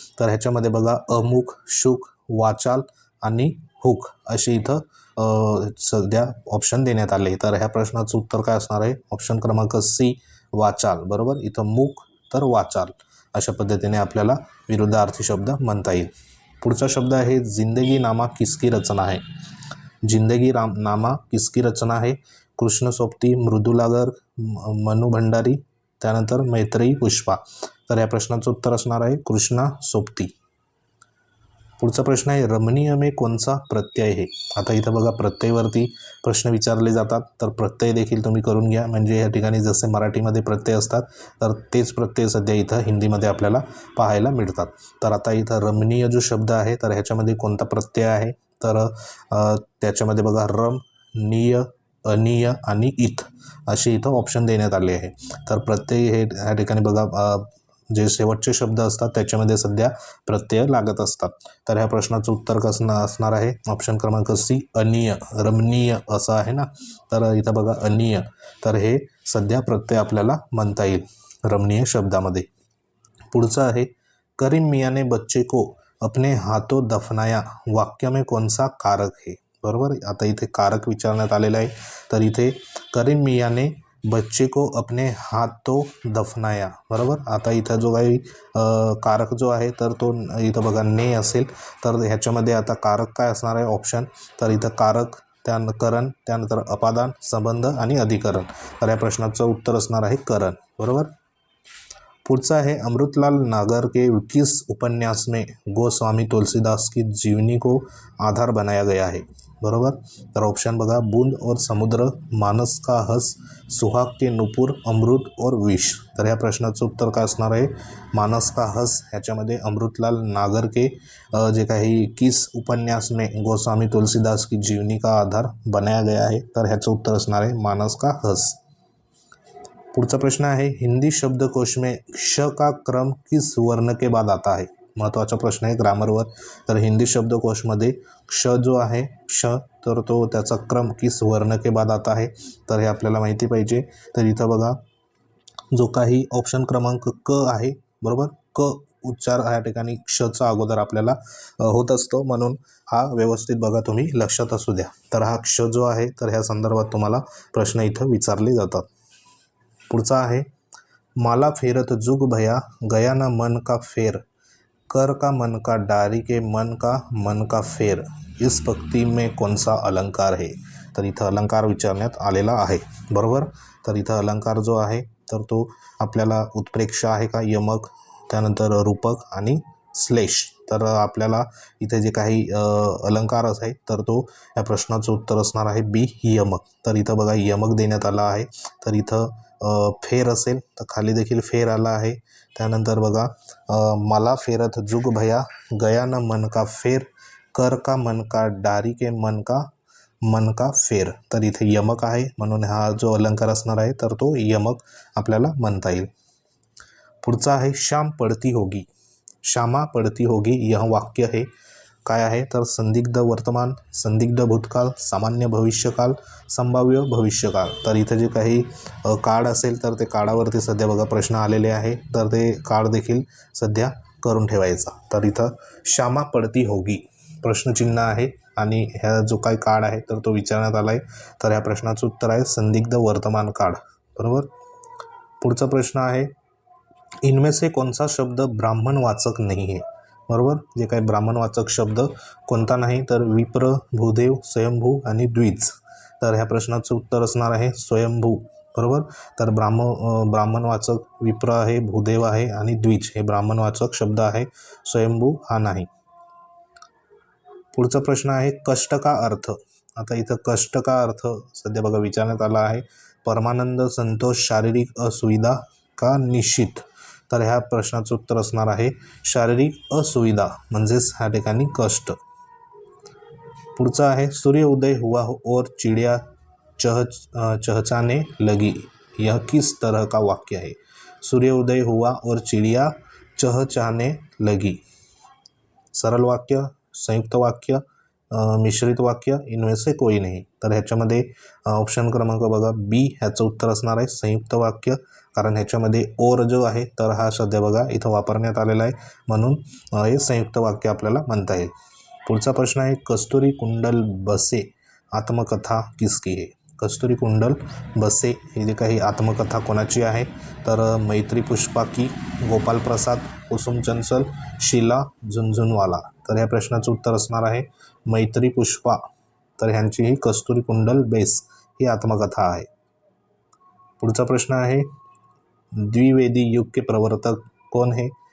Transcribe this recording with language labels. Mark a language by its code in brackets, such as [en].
[mr] तर ह्याच्यामध्ये बघा अमुक, शुक, वाचाल आणि हुक असे इथं सध्या ऑप्शन देण्यात आले. तर ह्या प्रश्नाचं उत्तर काय असणार आहे, ऑप्शन क्रमांक सी वाचाल, बरोबर. इथं मूक तर वाचाल अशा पद्धतीने आपल्याला विरुद्धार्थी शब्द म्हणता येईल. पुढचा शब्द आहे [hi] जिंदगी नामा किसकी रचना है. जिंदगी नामा किसकी रचना है. कृष्ण सोबती, मृदुला गर्ग, मनु भंडारी, त्यानंतर मैत्रेयी पुष्पा. [mr] तर या प्रश्नाचं उत्तर असणार आहे कृष्णा सोबती. पुढचा प्रश्न आहे रमणीय में कोणचा प्रत्यय आहे. आता इथं बघा प्रत्ययवरती प्रश्न विचारले जातात, तर प्रत्यय देखील तुम्ही करून घ्या. म्हणजे या ठिकाणी जसे मराठीमध्ये प्रत्यय असतात तर तेच प्रत्यय सध्या इथं हिंदीमध्ये आपल्याला पाहायला मिळतात. तर आता इथं रमणीय जो शब्द आहे तर ह्याच्यामध्ये कोणता प्रत्यय आहे, तर त्याच्यामध्ये बघा रम, निय, अनिय आणि इत असे इथं ऑप्शन देण्यात आले आहे. तर प्रत्यय हे या ठिकाणी बघा जे शेवटचे शब्द असतात त्याच्यामध्ये सध्या प्रत्यय लागत असतात. तर ह्या प्रश्नाचं उत्तर कसं असणार आहे, ऑप्शन क्रमांक सी अनिय. रमणीय असं आहे ना, तर इथं बघा अनिय, तर हे सध्या प्रत्यय आपल्याला म्हणता येईल रमणीय शब्दामध्ये. पुढचं आहे [hi] करीम मियाँ ने बच्चे को अपने हाथों दफनाया वाक्य में कौन सा कारक है. [mr] बरोबर, आता इथे कारक विचारण्यात आलेला आहे. [hi] तर इथे करीम मियाँ ने बच्चे को अपने हाथों दफनाया. [mr] बरोबर, आता इथं जो काही कारक जो आहे तर तो इथं बघा ने असेल. तर ह्याच्यामध्ये आता कारक काय असणार आहे ऑप्शन, तर इथं कारक, त्यानंतर करण, त्यानंतर अपादान, संबंध आणि अधिकरण. तर या प्रश्नाचं उत्तर असणार आहे करण. बरोबर. पुढचा आहे [hi] अमृतलाल नागर के किस उपन्यास में गोस्वामी तुलसीदास की जीवनी को आधार बनाया गया है. [mr] बरोबर, तर ऑप्शन बघा बूंद और समुद्र, मानस का हस, सुहाग के नुपुर, अमृत और विष. तर ह्या प्रश्नाचं उत्तर काय असणार आहे मानस का हस. ह्याच्यामध्ये अमृतलाल नागर के जे काही [hi] किस उपन्यास में गोस्वामी तुलसीदास की जीवनी का आधार बनाया गया है, [mr] तर ह्याचं उत्तर असणार आहे मानस का हस. पुढचा प्रश्न आहे [hi] हिंदी शब्दकोश में क्ष का क्रम किस वर्ण के बाद आता है. [mr] महत्त्वाचा प्रश्न आहे ग्रामरवर. तर हिंदी शब्दकोशमध्ये क्ष जो आहे क्ष, तर तो त्याचा क्रम [hi] किस वर्ण के बाद आता है, [mr] तर हे आपल्याला माहिती पाहिजे. तर इथं बघा जो काही ऑप्शन क्रमांक क आहे, बरोबर, क उच्चार ह्या ठिकाणी क्षचा अगोदर आपल्याला होत असतो, म्हणून हा व्यवस्थित बघा तुम्ही लक्षात असू द्या. तर हा क्ष जो आहे तर ह्या संदर्भात तुम्हाला प्रश्न इथं विचारले जातात. पुढचा आहे [hi] माला फेरत जुग भया गया ना मन का फेर, कर का मन का डारी के मन का फेर, इस पंक्ति में कौन सा अलंकार है. [mr] तर इथं अलंकार विचारण्यात आलेला आहे. बरोबर, तर इथं अलंकार जो आहे तर तो आपल्याला उत्प्रेक्ष आहे का, यमक, त्यानंतर रूपक आणि श्लेष. तर आपल्याला इथे जे काही अलंकार आहे तर तो या प्रश्नाचं उत्तर असणार आहे बी यमक. तर इथं बघा यमक देण्यात आला आहे. तर इथं फेर असेल तर खाली देखील फेर आला आहे. त्यानंतर बघा मला फेरत जुग भया गया न मन का फेर, कर का मन का डारी के मन का फेर. तर इथे यमक आहे, म्हणून हा जो अलंकार असणार आहे तर तो यमक आपल्याला म्हणता येईल. पुढचा आहे [hi] श्याम पडती होगी, श्यामा पडती होगी. यह वाक्य है [mr] काय आहे, तर संदिग्ध वर्तमान, संदिग्ध भूतकाळ, सामान्य भविष्यकाल, संभाव्य भविष्यकाळ. तर इथं जे काही काळ असेल तर ते काळावरती सध्या बघा प्रश्न आलेले आहे, तर ते काळ देखील सध्या करून ठेवायचा. तर इथं श्यामा पडती होगी प्रश्नचिन्ह आहे आणि ह्या जो काही काळ आहे तर तो विचारण्यात आला आहे. तर ह्या प्रश्नाचं उत्तर आहे संदिग्ध वर्तमान काळ. बरोबर. पुढचा प्रश्न आहे [hi] इनमें से कौन सा शब्द ब्राह्मणवाचक नहीं है. [mr] बरोबर, जे काही ब्राह्मणवाचक शब्द कोणता नाही, तर विप्र, भूदेव, स्वयंभू आणि द्विज. तर ह्या प्रश्नाचं उत्तर असणार आहे स्वयंभू. बरोबर, तर ब्राह्मणवाचक विप्र आहे, भूदेव आहे आणि द्विज हे ब्राह्मणवाचक शब्द आहे, स्वयंभू हा नाही. पुढचा प्रश्न आहे कष्ट का अर्थ. आता इथं कष्ट का अर्थ सध्या बघा विचारण्यात आला आहे परमानंद, संतोष, शारीरिक असुविधा का निश्चित. तर ह्या प्रश्नाचं उत्तर असणार आहे शारीरिक असुविधा म्हणजेच ह्या ठिकाणी कष्ट. पुढचा आहे [hi] सूर्य उदय हुआ और चिड़िया चहचहाने लगी, यह किस तरह का वाक्य है. सूर्य उदय हुआ और चिड़िया चहचहाने लगी. सरल वाक्य, संयुक्त वाक्य, मिश्रित वाक्य, इनमें से कोई नहीं. [mr] तर ह्याच्यामध्ये ऑप्शन क्रमांक बघा बी ह्याचं उत्तर असणार आहे संयुक्त वाक्य, कारण ह्याच्यामध्ये ओर जो आहे तर हा सध्या बघा इथं वापरण्यात आलेला आहे, म्हणून हे संयुक्त वाक्य आपल्याला म्हणता येईल. पुढचा प्रश्न आहे [hi] कस्तुरी कुंडल बसे आत्मकथा किसकी है. [mr] कस्तुरी कुंडल बसे ही जी काही आत्मकथा कोणाची आहे, तर मैत्री पुष्पा की, गोपाल प्रसाद, कुसुम चंचल, शीला झुनझुनवाला. तर ह्या प्रश्नाचं उत्तर असणार आहे मैत्री पुष्पा. तर ह्यांची ही कस्तुरी कुंडल बेस ही आत्मकथा आहे. पुढचा प्रश्न आहे [hi] द्विवेदी युग के प्रवर्तक कौन है?